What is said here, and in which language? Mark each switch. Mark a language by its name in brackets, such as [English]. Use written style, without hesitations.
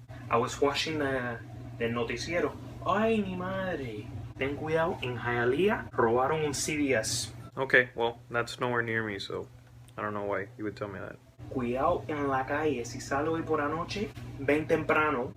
[English] I was watching el noticiero. [Spanish] Ay, mi madre. Ten cuidado, en Hialeah robaron un CVS. [English] Okay, well, that's nowhere near me, so I don't know why you would tell me that. [Spanish] Cuidado en la calle. Si sale hoy por anoche, ven temprano.